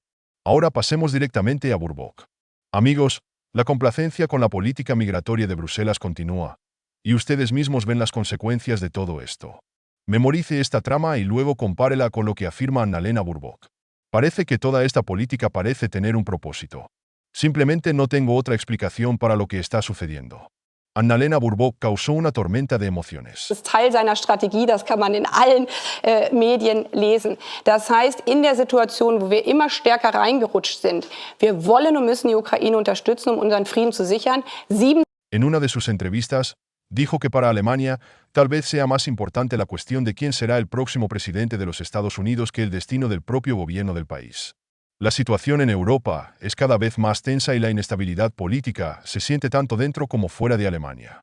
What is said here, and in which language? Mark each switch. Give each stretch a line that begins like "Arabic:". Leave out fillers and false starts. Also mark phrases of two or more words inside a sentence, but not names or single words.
Spanish: Ahora pasemos directamente a Baerbock. Amigos, la complacencia con la política migratoria de Bruselas continúa, y ustedes mismos ven las consecuencias de todo esto. Memorice esta trama y luego compárela con lo que afirma Annalena Baerbock. Parece que toda esta política parece tener un propósito. Simplemente no tengo otra explicación para lo que está sucediendo. Annalena Baerbock causó una tormenta de emociones.
German: Das ist Teil seiner Strategie, das kann man in allen Medien lesen. Das heißt, in der Situation, wo wir immer stärker reingerutscht sind, wir wollen und müssen die Ukraine unterstützen, um unseren Frieden zu sichern.
Spanish: En una de sus entrevistas, dijo que para Alemania tal vez sea más importante la cuestión de quién será el próximo presidente de los Estados Unidos que el destino del propio gobierno del país. La situación en Europa es cada vez más tensa y la inestabilidad política se siente tanto dentro como fuera de Alemania.